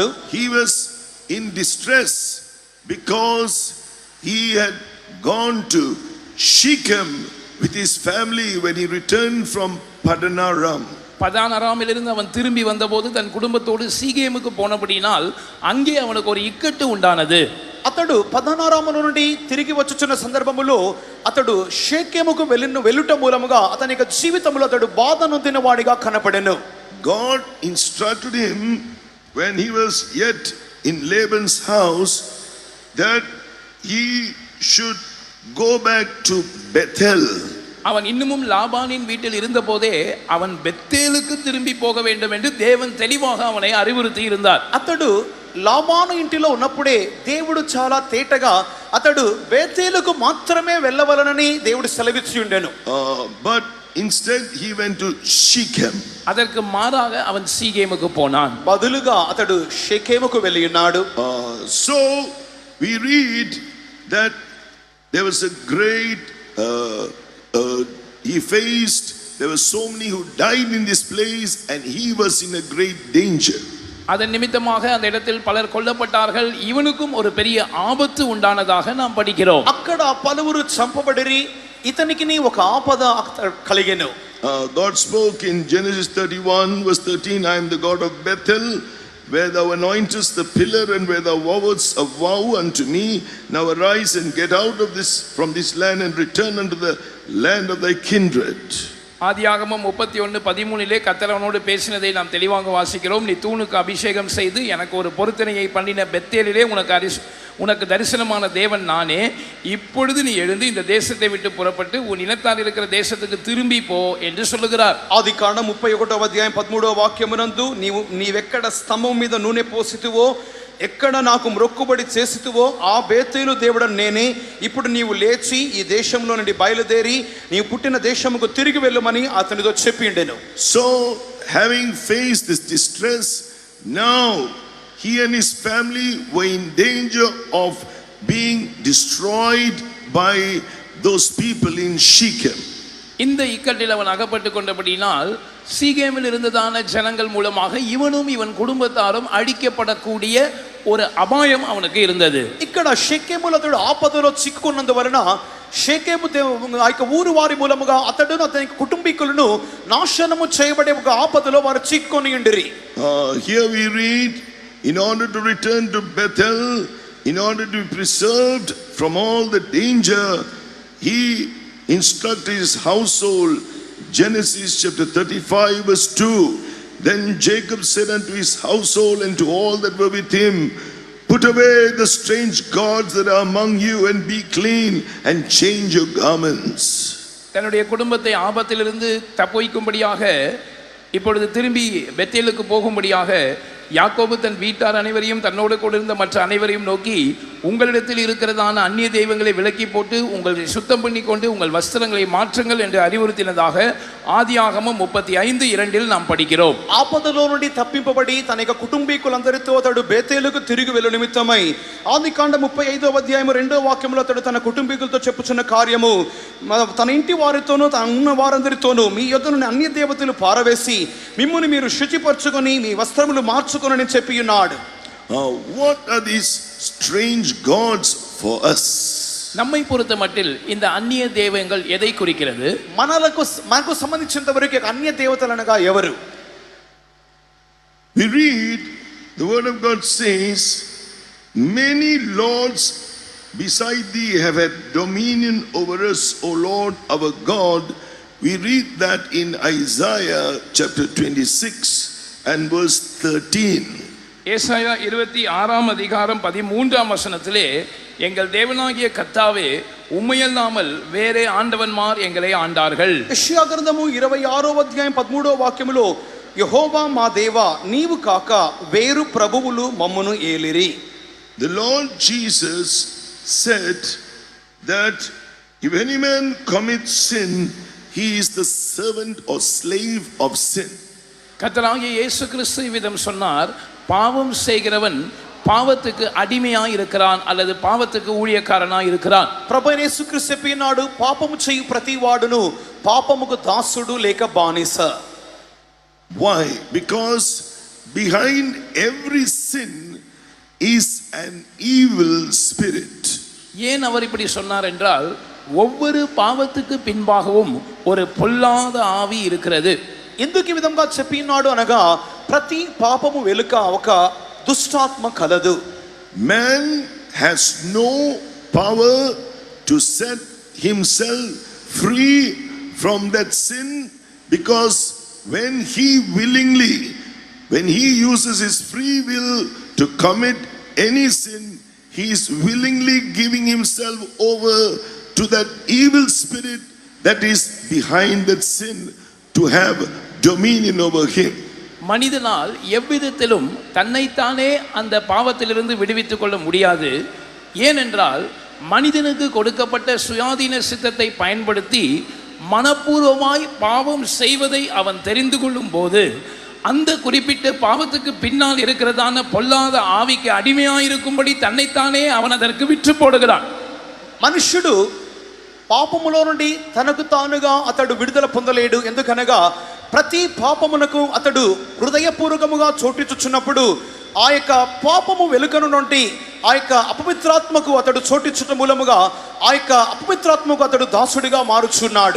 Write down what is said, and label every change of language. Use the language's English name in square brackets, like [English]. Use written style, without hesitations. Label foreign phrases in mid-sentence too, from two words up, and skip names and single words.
[English] He was in distress because he had gone to Shechem with his family when he returned from Paddan Aram. [Tamil] பதான் அராமிலிருந்து அவன் திரும்பி வந்தபோது தன் குடும்பத்தோடு சீகேமுக்கு போனபடினால் அங்கே அவனுக்கு ஒரு இக்கட்டு உண்டானது. [Telugu] అతడు పదనారాముల నుండి తిరిగి వచ్చుచున్న సందర్భములో అతడు షేకెముకు వెళ్ళుట మూలముగా అతని యొక్క జీవితంలో అతడు బాధ నొందిన వాడిగా కనపడెను. [English] God instructed him when he was yet in Laban's house that he should go back to Bethel. [Tamil] அவன் இன்னமும் லாபானின் வீட்டில் இருந்த போதே அவன் பெத்தேலுக்கு திரும்பி போக வேண்டும் என்று தேவன் தெளிவாக அவனை அறிவுறுத்தி இருந்தார். [Telugu] అతడు లాబాను ఇంటిలో ఉన్నప్పుడే దేవుడు చాలా తేటగా అతడు బేతేలుకు మాత్రమే వెళ్ళవలనని దేవుడు సెలవిచ్చి ఉండెను. [English] But instead he went to Shechem. [Tamil] அதற்கு மாறாக அவன் சீகேமுக்கு போனான். [Telugu] బదులుగా అతడు షెకెముకు వెళ్ళి ఉన్నాడు. [English] So we read that there was a great he faced, there were so many who died in this place and he was in a great danger. [Tamil] அதன் நிமித்தமாக அந்த இடத்தில் பலர் கொல்லப்பட்டார்கள், இவனுக்கும் ஒரு பெரிய ஆபத்து உண்டானதாக நாம் படிக்கிறோம். [Telugu] అక్కడ పలువురు చంపబడిరి, ఇతనికి ఒక ఆపద కలిగెను. [English] God spoke in Genesis 31 verse 13, I am the God of Bethel, where thou anointest the pillar and where thou vowest a vow unto me. Now arise and get out of this from this land and return unto the land of thy kindred. [Tamil] ஆதியாகமம் 31:13 கர்த்தர் அவனோடு பேசினதை நாம் தெளிவாக வாசிக்கிறோம். நீ தூணுக்கு அபிஷேகம் செய்து எனக்கு ஒரு பொருத்தனையை பண்ணின பெத்தேலிலே உனக்கு தரிசனமான தேவன் நானே. இப்பொழுது நீ எழுந்து இந்த தேசத்தை விட்டு புறப்பட்டு உன் இனத்தார் இருக்கிற தேசத்துக்கு திரும்பி போ என்று சொல்லுகிறார். [Telugu] ఆదికాండం 31వ అధ్యాయం 13వ వాక్యమునందు నీవెక్కడ స్తంభం మీద నూనె పోసితివో ఎక్కడ నాకు మ్రొక్కుబడి చేసితివో ఆ బేతేలు దేవుడను నేనే. ఇప్పుడు నీవు లేచి ఈ దేశంలో నుండి బయలుదేరి నీవు పుట్టిన దేశముకు తిరిగి వెళ్ళమని అతనితో చెప్పిండెను. [English] So having faced this distress, now he and his family were in danger of being destroyed by those people in Shechem. [Tamil] இந்த இக்கட்டில் அவன் அகப்பட்டு கொண்டபடினால் சீகேமில் இருந்ததான ஜனங்கள் மூலமாக இவனும் இவன் குடும்பத்தாரும் அழிக்கப்படக்கூடிய ஒரு அபாயம் அவனுக்கு இருந்தது. [Telugu] ఇక్కడ షెకెములో అతడు ఆపదలో చిక్కుకున్నందువలన షెకెము ఆ యొక్క ఊరు వారి మూలముగా అతడును అతని కుటుంబీకులను నాశనము చేయబడే ఒక ఆపదలో వారు చిక్కుకొని ఉండిరి. [English] Here we read, in order to return to Bethel, in order to be preserved from all the danger, he instructed his household. Genesis chapter 35 verse 2, then Jacob said unto his household and to all that were with him, put away the strange gods that are among you and be clean and change your garments. [Tamil] தன்னுடைய குடும்பத்தை ஆபத்திலிருந்து தப்புவிக்கும்படியாக இப்பொழுது திரும்பி பெத்தேலுக்கு போகும்படியாக யாக்கோபு தன் வீட்டார் அனைவரையும் தன்னோடு கூட இருந்த மற்ற அனைவரையும் நோக்கி, உங்களிடத்தில் இருக்கிறதான அந்நிய தெய்வங்களை விலக்கி போட்டு உங்களை சுத்தம் பண்ணி கொண்டு உங்கள் வஸ்திரங்களை மாற்றுங்கள் என்று அறிவுறுத்தினதாக ఆదియాగమం 35:2 நாம் படிக்கிறோம். [Telugu] ఆపదలో నుండి తప్పింపబడి తన యొక్క కుటుంబీకులందరితో అతడు బేతేలుకు తిరిగి వెళ్ళు నిమిత్తమై ఆదికాండం 35వ అధ్యాయం 2వ వాక్యంలో అతడు తన కుటుంబీకులతో చెప్పుచున్న కార్యము, తన ఇంటి వారితోనూ తన ఉన్న వారందరితోనూ మీ యొద్ద నుండి అన్య దేవతలు పారవేసి మిమ్ముని మీరు శుచిపరచుకొని మీ వస్త్రములు మార్చుకొని చెప్పి ఉన్నాడు. [English] What are these strange gods for us? [Tamil] நம்மை பொறுத்த மட்டில் இந்த அந்நிய தெய்வங்கள் எதை குறிக்கிறது? [Telugu] మనకు సంబంధించినంత వరకు అన్య దేవతలు అనగా ఎవరు? [English] We read the word of God says, many lords beside thee have had dominion over us, O Lord our God. We read that in Isaiah chapter 26 and verse 13. [Tamil] ஏசாயா 26 அதிகாரம் 13 வசனத்திலே எங்கள் தேவனாகிய கர்த்தாவே உம்மையல்லாமல் வேறே ஆண்டவன்மார் எங்களை ஆண்டார்கள். [Telugu] యెషయా గ్రంథము 26వ అధ్యాయం 13వ వాక్యములో యెహోవా మా దేవా నీవు కాక వేరు ప్రభువులు మమ్మును ఏలిరి. [English] The Lord Jesus said that if any man commits sin, he is the servant or slave of sin. [Tamil] கர்த்தராகிய இயேசு கிறிஸ்து விதம் சொன்னார், பாவம் செய்கிறவன் பாவத்துக்கு அடிமையாய் இருக்கிறான் அல்லது பாவத்துக்கு ஊழியக்காரனாய் இருக்கிறான். [Telugu] ప్రభువైన యేసుక్రీస్తు చెప్పినాడు, పాపము చేయు ప్రతి వాడును పాపముకు దాసుడు లేక బానిస. [English] Why? Because behind every sin is an evil spirit. [Tamil] ஏன் அவர் இப்படி சொன்னார் என்றால், ஒவ்வொரு பாவத்துக்கு பின்பாகவும் ஒரு பொல்லாத ஆவி இருக்கிறது. [Telugu] ఎందుకు ఈ విధంగా చెప్పినాడు అనగా, ప్రతి పాపము వెనుక ఒక దుష్టాత్మ కలదు. [English] Man has no power to set himself free from that sin, because when he uses his free will to commit any sin, he is willingly giving himself over to that evil spirit that is behind that sin to have dominion over him. [Tamil] மனிதனால் எவ்விதத்திலும் தன்னைத்தானே அந்த பாவத்திலிருந்து விடுவித்துக் கொள்ள முடியாது. ஏனென்றால் மனிதனுக்கு கொடுக்கப்பட்ட சுயாதீன சித்தத்தை பயன்படுத்தி மனப்பூர்வமாய் பாவம் செய்வதை அவன் தெரிந்து கொள்ளும் போது அந்த குறிப்பிட்ட பாவத்துக்கு பின்னால் இருக்கிறதான பொல்லாத ஆவிக்கு அடிமையாயிருக்கும்படி தன்னைத்தானே அவன் அதற்கு விற்று போடுகிறான். [Telugu] మనుష్యుడు పాపములో నుండి తనకు తానుగా అతడు విడుదల పొందలేడు. ఎందుకనగా ప్రతి పాపమునకు అతడు హృదయపూర్వకముగా చోటిచ్చుచున్నప్పుడు ఆ యొక్క పాపము వెలుకను నుండి ఆ యొక్క అపవిత్రాత్మకు అతడు చోటిచ్చుట మూలముగా ఆ యొక్క అపవిత్రాత్మకు అతడు దాసుడిగా మారుచున్నాడు.